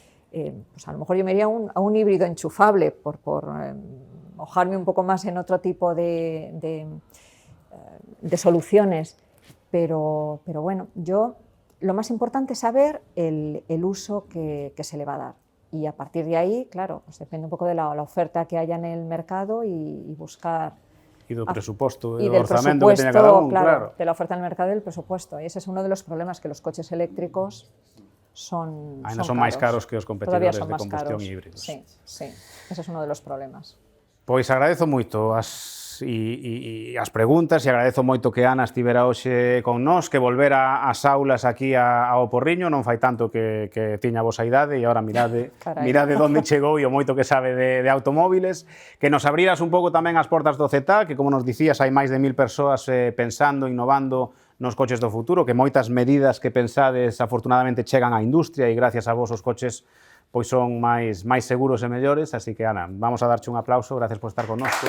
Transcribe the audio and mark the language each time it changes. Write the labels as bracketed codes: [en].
[es] Pues a lo mejor yo me iría a un híbrido enchufable por mojarme un poco más en otro tipo de soluciones, pero bueno, lo más importante es saber el uso que se le va a dar y a partir de ahí, claro, pues depende un poco de la oferta que haya en el mercado y buscar... Y del presupuesto, y [gl] del orzamento [es] que tenga cada uno, claro. De la oferta en el mercado y del presupuesto, y ese es uno de los problemas, que los coches eléctricos son [gl] máis caros que os competidores de combustión híbridos. [es] Sí, ese es uno de los problemas. [gl] Pois agradezo moito as as preguntas, e agradezo moito que Ana estivera hoxe con nós, que volvera ás aulas aquí ao Porriño, non fai tanto que tiña a vosa idade, e agora mirade onde chegou e o moito que sabe de automóviles, que nos abriras un pouco tamén as portas do CETA, que como nos dicías hai máis de 1000 persoas pensando, innovando nos coches do futuro, que moitas medidas que pensades afortunadamente chegan á industria e gracias a vos os coches pois son máis seguros e mellores, así que, Ana, vamos a darche un aplauso, gracias por estar connosco.